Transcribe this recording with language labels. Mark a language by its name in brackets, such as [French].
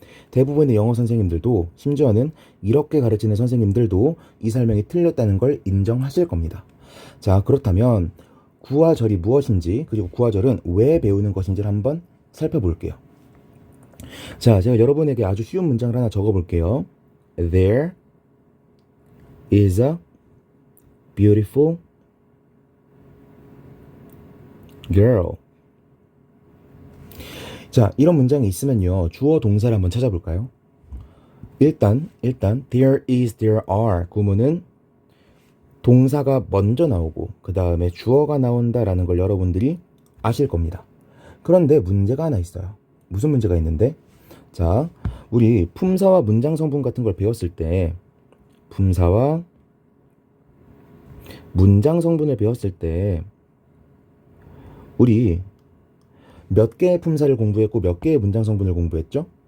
[Korean] 대부분의 영어 선생님들도, 심지어는 이렇게 가르치는 선생님들도 이 설명이 틀렸다는 걸 인정하실 겁니다. 자, 그렇다면 구와 절이 무엇인지, 그리고 구와 절은 왜 배우는 것인지를 한번 살펴볼게요. 자, 제가 여러분에게 아주 쉬운 문장을 하나 적어볼게요. [English] There is a beautiful girl. [Korean] 자, 이런 문장이 있으면요, 주어 동사를 한번 찾아볼까요? 일단 there is, there are 구문은 동사가 먼저 나오고 그 다음에 주어가 나온다라는 걸 여러분들이 아실 겁니다. 그런데 문제가 하나 있어요. 무슨 문제가 있는데? 자, 우리 품사와 문장 성분 같은 걸 배웠을 때, 품사와 문장 성분을 배웠을 때 우리 몇 개의 품사를 공부했고 몇 개의 문장 성분을 공부했죠?